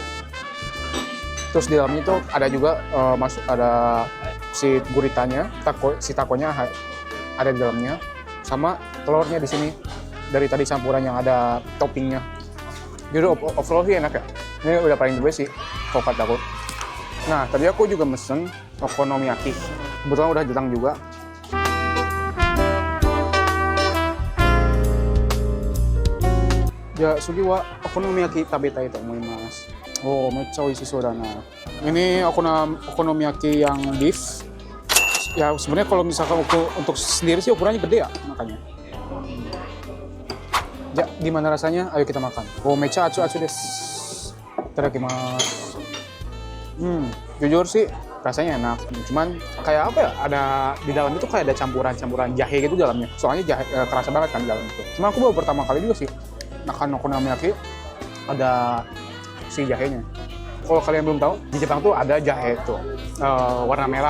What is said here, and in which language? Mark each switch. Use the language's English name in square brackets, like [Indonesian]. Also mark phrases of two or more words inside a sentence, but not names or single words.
[Indonesian] Terus di dalamnya itu ada juga ada si guritanya, si takonya ada di dalamnya, sama telurnya di sini dari tadi campuran yang ada toppingnya. Jadi overall sih enak ya. Ini udah paling [English] the best [Indonesian] sih favorit aku. Nah tadi aku juga mesen okonomiyaki. Kebetulan udah datang juga. [Japanese] Ya 次はお好み焼き食べたいと思います. Oh, めっちゃ美味しそうだな. [Indonesian] Ini okonomiyaki yang beef. Ya sebenarnya kalau misalkan untuk sendiri sih ukurannya gede ya makanya. Ya gimana rasanya? Ayo kita makan. [Japanese] Oh, めっちゃあつです。いただきます. [Indonesian] Jujur sih rasanya enak. Cuman kayak apa ya? Ada di dalam itu kayak ada campuran jahe gitu dalamnya. Soalnya jahe kerasa banget kan di dalam itu. Cuma aku baru pertama kali juga sih makan okonomiyaki ada si jahenya. Kalau kalian belum tahu, di Jepang tuh ada jahe tuh warna merah.